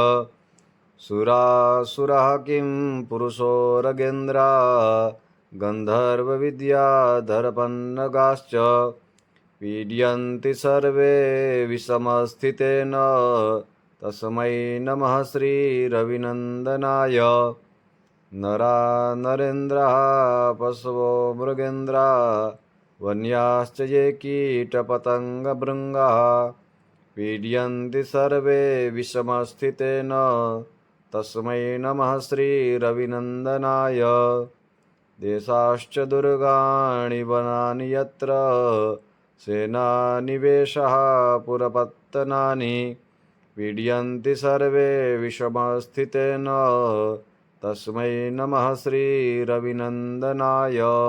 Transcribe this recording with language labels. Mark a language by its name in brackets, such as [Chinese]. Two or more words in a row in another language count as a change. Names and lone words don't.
[Sanskrit] સુરાસુરઃ કિં પુરુષો રગેન્દ્રા ગંધર્વ વિદ્યાધરપન્નગાશ્ચ પીડયન્તિ સર્વે વિષમસ્થિતેન તસ્મૈ નમઃ શ્રી રવિનંદનાય। નરા નરેન્દ્રાઃ પશવો મૃગેન્દ્રા વન્યાશ્ચ ये कीटपतङ्गभृङ्गाः पीड्यन्ति सर्वे विषमस्थितेन तस्मै नमः श्रीरविनन्दनाय। देशाश्च दुर्गाणि वनानि यत्र सेनानिवेशः पुरपत्तनानि पीड्यन्ति सर्वे विषमस्थितेन तस्मै नमः श्रीरविनन्दनाय।